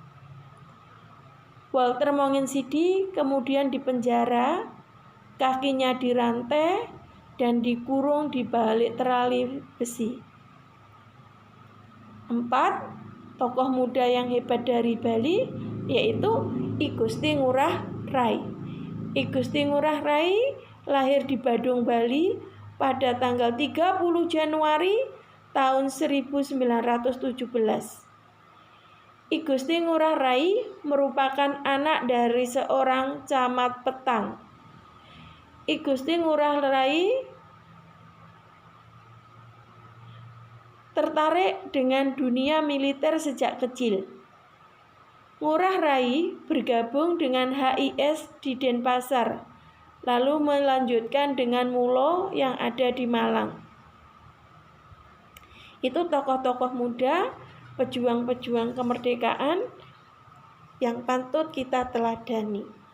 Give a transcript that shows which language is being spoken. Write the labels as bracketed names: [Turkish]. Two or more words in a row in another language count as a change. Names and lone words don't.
[Indonesian] Walter Monginsidi kemudian dipenjara, kakinya dirantai, dan dikurung di balik terali besi. 4. Tokoh muda yang hebat dari Bali yaitu I Gusti Ngurah Rai. I Gusti Ngurah Rai lahir di Badung, Bali pada tanggal 30 Januari tahun 1917. I Gusti Ngurah Rai merupakan anak dari seorang camat petang. I Gusti Ngurah Rai tertarik dengan dunia militer sejak kecil. Ngurah Rai bergabung dengan HIS di Denpasar, lalu melanjutkan dengan Mulo yang ada di Malang. Itu tokoh-tokoh muda, pejuang-pejuang kemerdekaan yang patut kita teladani.